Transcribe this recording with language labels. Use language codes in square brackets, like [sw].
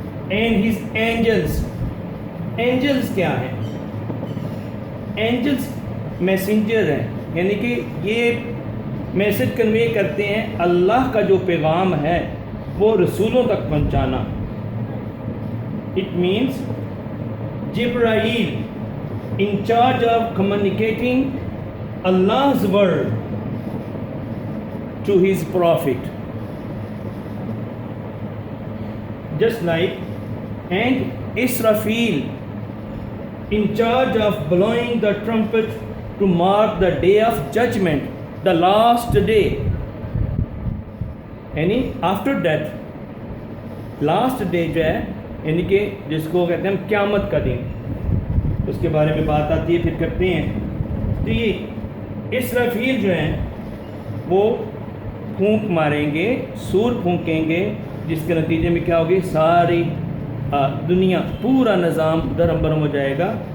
[en] And his angels. [ur] Angeles کیا ہیں؟ Angeles messenger ہیں, یعنی کہ یہ میسج کنوے کرتے ہیں اللہ کا جو پیغام ہے وہ رسولوں تک پہنچانا. [en] It means جبرائیل in charge of communicating Allah's word to his prophet. Just like, and Israfil in charge of blowing the trumpet to mark the day of judgment, the last day. And after that, [ur] last day جو ہے یعنی کہ جس کو کہتے ہیں ہم قیامت کا دن، اس کے بارے میں بات آتی ہے، پھر کرتے ہیں. تو یہ اسرافیل جو ہیں وہ پھونک ماریں گے، سور پھونکیں گے، جس کے نتیجے میں کیا ہوگی، ساری دنیا، پورا نظام درہم برہم ہو جائے گا.